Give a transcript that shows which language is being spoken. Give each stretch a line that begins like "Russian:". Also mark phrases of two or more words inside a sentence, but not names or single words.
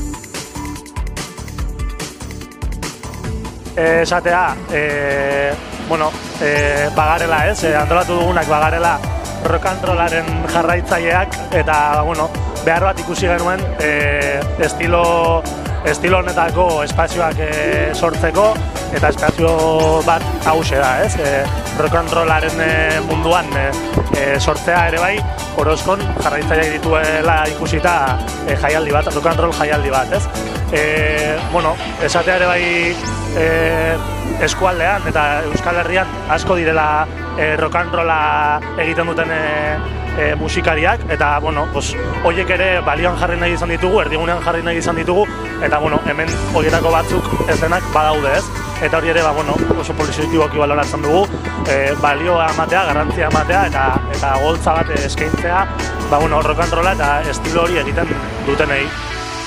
Basque: Esatea, bagarela, antolatu dugunak bagarela
English: rock and rollaren
Basque: jarraitzaileak, eta behar bat ikusi genuen estilo honetako espazioak sortzeko, eta espazio bat hause da, rock
English: and rollaren
Basque: munduan sortzea ere bai, Orozkon jarraitzaileak dituela ikusita jaialdi bat,
English: rock and roll
Basque: jaialdi bat, esatea ere bai eskualdean eta Euskal Herrian asko direla
English: rock and rolla
Basque: egiten duten musikariak, eta horiek ere balioan jarri nahi izan ditugu, erdigunean jarri nahi izan ditugu, eta hemen horietako batzuk ez denak badaude, eta hori ere oso positiboki baloratzen dugu, balioa ematea, garrantzia ematea, eta goltza bat eskaintzea
English: rock and rolla
Basque: eta estilo hori egiten dutenei.